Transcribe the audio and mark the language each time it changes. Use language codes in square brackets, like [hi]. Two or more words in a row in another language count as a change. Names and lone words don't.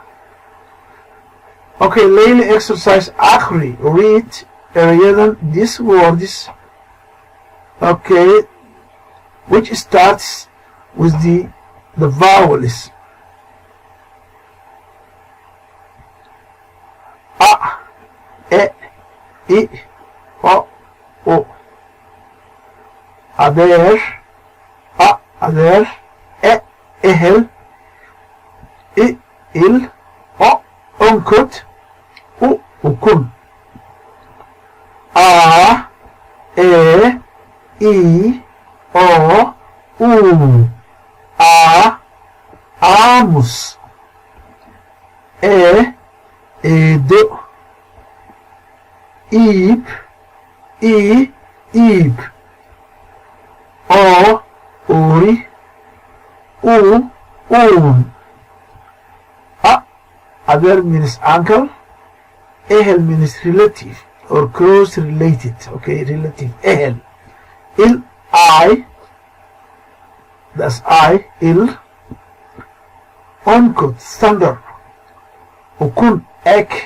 [en] Okay, lately exercise akhri, read erayadan these words, okay, which starts with the vowels. A, e, I, o. [so] Ader, ader, ehel, il, o, onkut, ukun. [en] A, e, I, o, u. [so] aamus, eedo, iib, iib, oori, uun. [en] Adeer means uncle, ehel means relative or close related, okay, relative, ehel. Il, I, that's I, il. Onkut, thunder. Ukun, ek.